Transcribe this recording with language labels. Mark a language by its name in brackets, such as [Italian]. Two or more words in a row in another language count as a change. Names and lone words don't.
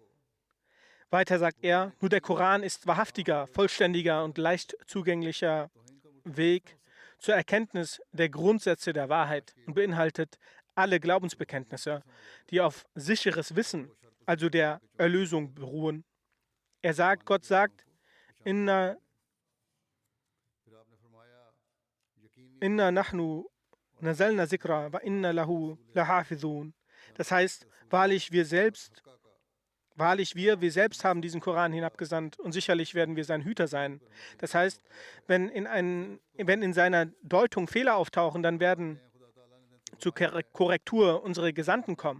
[German] Weiter sagt er, nur der Koran ist wahrhaftiger, vollständiger und leicht zugänglicher Weg zur Erkenntnis der Grundsätze der Wahrheit und beinhaltet alle Glaubensbekenntnisse, die auf sicheres Wissen, also der Erlösung, beruhen. Er sagt, Gott sagt, [Arabic] إنا نحن نزلنا الذكر وإنا له لحافظون. [German] Das heißt, wahrlich wir selbst haben diesen Koran hinabgesandt und sicherlich werden wir sein Hüter sein. Das heißt, wenn in seiner Deutung Fehler auftauchen, dann werden zur Korrektur unsere Gesandten kommen.